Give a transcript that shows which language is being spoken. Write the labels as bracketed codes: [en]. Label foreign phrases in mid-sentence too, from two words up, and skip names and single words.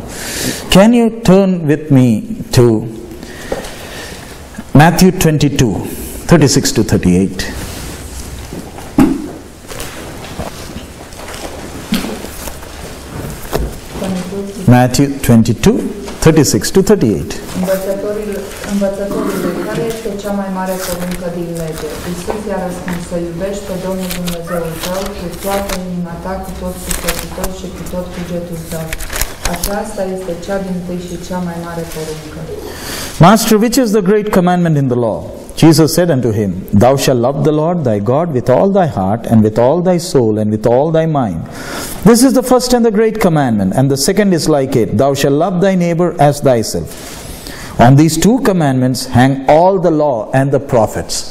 [en] Can you turn with me to Matthew 22, 36 to 38. Matthew 22, 36 to 38. [ro] Învățătorului, care este cea mai mare poruncă din lege? Iisus i-a răspuns, să iubești pe Domnul Dumnezeul tău cu toată inima ta, cu tot sufletul tău și cu tot cugetul tău. Aceasta este cea dintâi și cea mai mare poruncă. [en] Master, which is the great commandment in the law? Jesus said unto him, Thou shalt love the Lord thy God with all thy heart, and with all thy soul, and with all thy mind. This is the first and the great commandment, and the second is like it, Thou shalt love thy neighbor as thyself. On these two commandments hang all the law and the prophets.